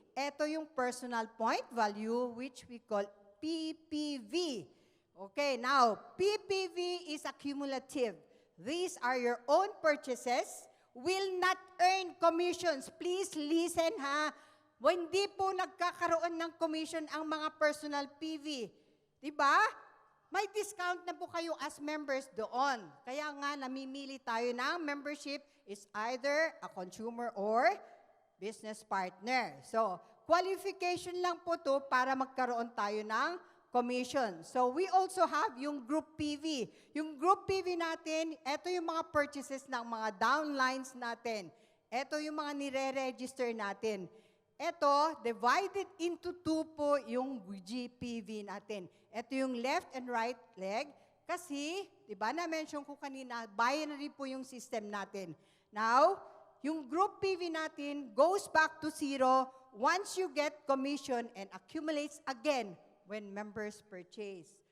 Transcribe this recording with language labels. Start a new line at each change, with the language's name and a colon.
Filipino: Ito yung
English: personal point value, which we call PPV. Okay, now, PPV is accumulative. These are your own purchases, will not earn commissions. Please listen ha.
Filipino: Hindi po nagkakaroon ng commission ang mga personal PV. Diba? May discount na po kayo
English: as members
Filipino: doon. Kaya nga, namimili tayo ng membership is either a consumer or business partner. So, qualification lang po to para magkaroon tayo ng commission.
English: So, we also have
Filipino: yung
English: group PV.
Filipino: Yung group PV natin, ito yung mga purchases ng mga downlines natin. Ito yung mga nire-register natin. Ito, divided into two po yung GPV natin. Ito yung left and right leg. Kasi, di ba na-mention ko kanina, binary po yung system natin.
English: Now,
Filipino: yung
English: group PV
Filipino: natin
English: goes back to zero once you get commission and accumulates again when members purchase.